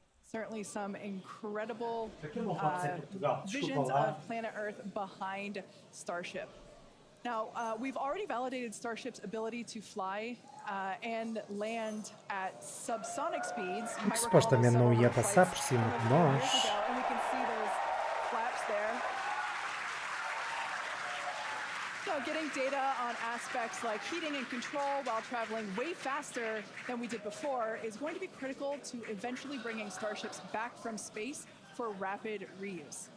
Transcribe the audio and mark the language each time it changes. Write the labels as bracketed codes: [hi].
[en] Certainly some incredible visions of planet Earth behind Starship. Now, we've already validated Starship's ability to fly and land at subsonic speeds. [pt] Que supostamente não ia passar por cima de nós. [en] And we can see those flaps there. So getting data on aspects like heating and control while traveling way faster than we did before is going to be critical to eventually bringing starships back from space for rapid reuse.